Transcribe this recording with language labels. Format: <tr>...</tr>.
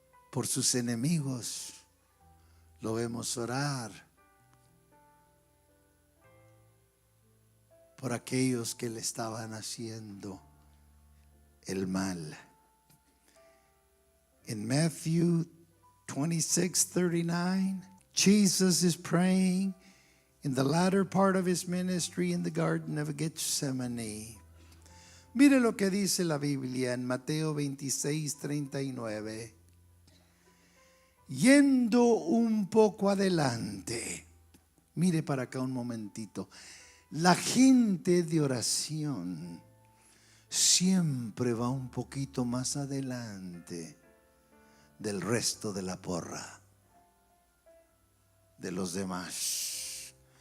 <es>Por sus enemigos lo vemos orar. Por aquellos que le estaban haciendo el mal.</es> <en>In Matthew 26:39, Jesus is praying in the latter part of his ministry in the Garden of Gethsemane.</en> <es>Mire lo que dice la Biblia en Mateo 26:39. Yendo un poco adelante. Mire para acá un momentito. La gente de oración siempre va un poquito más adelante del resto de la porra, de los demás.</es>